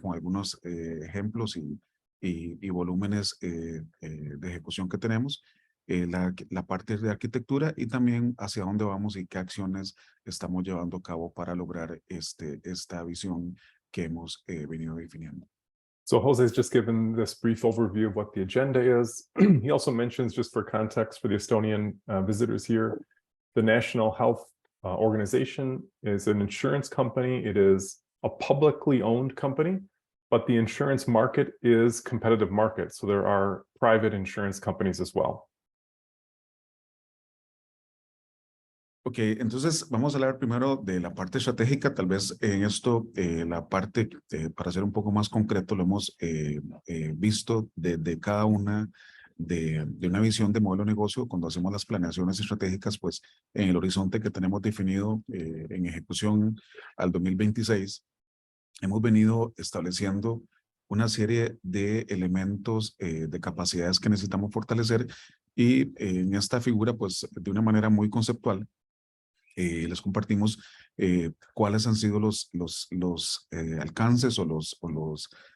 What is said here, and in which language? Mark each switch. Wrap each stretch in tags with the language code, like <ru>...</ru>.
<es>Con algunos ejemplos y volúmenes de ejecución que tenemos, la parte de arquitectura y también hacia dónde vamos y qué acciones estamos llevando a cabo para lograr esta visión que hemos venido definiendo.</es> <en>So Jose's just given this brief overview of what the agenda is. He also mentions, just for context for the Estonian visitors here, the National Health Organization is an insurance company. It is a publicly owned company, but the insurance market is competitive market. So there are private insurance companies as well.</en> <es>Ok, entonces vamos a hablar primero de la parte estratégica. Tal vez en esto, la parte, para ser un poco más concreto, lo hemos visto de cada una de una visión de modelo de negocio. Cuando hacemos las planeaciones estratégicas, pues en el horizonte que tenemos definido en ejecución al 2026, hemos venido estableciendo una serie de elementos de capacidades que necesitamos fortalecer y en esta figura, pues de una manera muy conceptual, les compartimos cuáles han sido los alcances o los</es>